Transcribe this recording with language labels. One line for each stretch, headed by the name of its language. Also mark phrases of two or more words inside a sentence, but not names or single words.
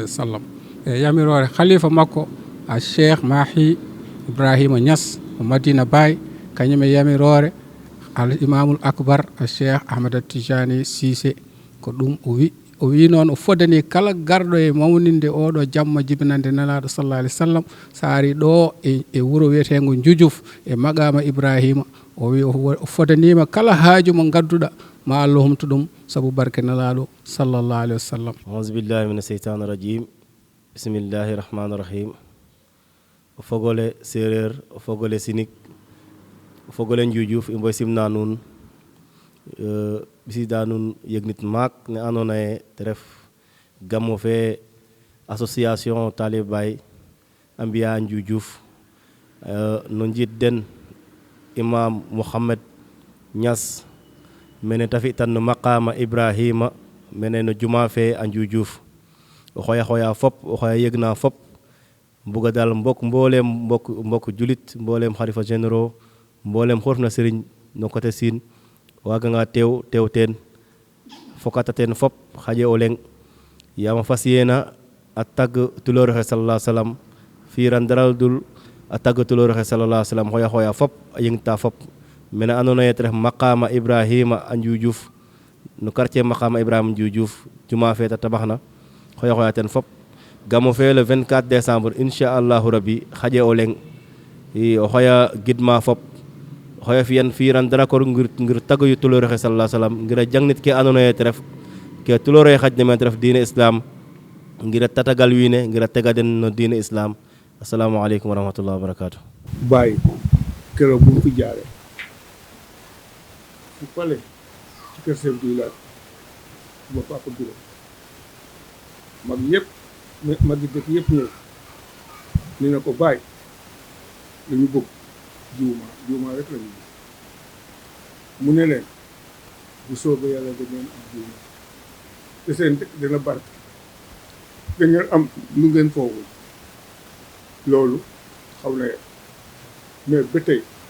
Arabic: وسلم
Fula: e yamirore khalifa makko a cheikh Mahi Ibrahima Niass o Madina Baye kañum e yamirore
Arabic: الإمام الأكبر
Fula: a cheikh Ahmad Tijani Cissé ko ɗum o wi noon o fodani kala garɗo e mawninde oɗo jamma jibinande nelaɗo
Arabic: صلى الله عليه وسلم
Fula: sa ari ɗo e wuuro wiyetego Jujuf e maqama Ibrahima o wi o fodanima kala haaju mo gadduɗa ma Allah humto ɗum saabu barke nelaɗo
Arabic: صلى الله عليه وسلم. أعوذ بالله من الشيطان الرجيم بسم الله الرحمن الرحيم
Serer: o fogole séréer o fogole sinik o fogole Jujuf imboy simna nuun bisida nuun yegnit maak ne andona ye te ref gamo fe association Talibé Baye a mbiya Jujuf no njiit den imam Mouhammad Niass mene te fi'tan no maqama Ibrahima mene no juma fe a Jujuf o xoya fop o xoya yegna fop mbuga dal mboolem mbok julit mboolem xalifa généraux mboolem xorf na serigne no côté Sine waga nga teew teen fokata teen fop xaƴe o leng yama fas yena a tag tuloroxe
Arabic: صلى الله عليه وسلم
Serer: firan daral dul a tag tuloroxe
Arabic: صلى الله عليه وسلم
Serer: xoya fop a yengta fop mene andona ye te ref maqama Ibrahima a Jujuf no quartier maqama Ibrahima Jujuf juma fe ta tabaxna xoya teen fop gamo fe
French: le 24 décembre
Arabic: إن شاء الله ربي
Serer: xaƴe o leng o xoya gidma fop xoya firan dara kor ngir tagoyu tuloroxe
Arabic: صلى الله عليه وسلم
Serer: ngir a jangnit ke andona ye te ref ke tuloroxe xajna men te ref diine islam ngir a tatagal wiine ngir a tega den no diine islam
Arabic: السلام عليكم ورحمة الله وبركاته.
Wolof: Baye keroog bu mu fi jaare fu pale ci kër chef du village ma papa biro mag yëpp mag yi dëkk yëpp ñëw ni na ko Baye dañu bëgg juuma rek lañu bëgg mu ne leen bu soobee yàlla da ngeen am juuma te seen dëkk dina barke da ngeen am lu ngeen foogul loolu xaw na yem mais ba tey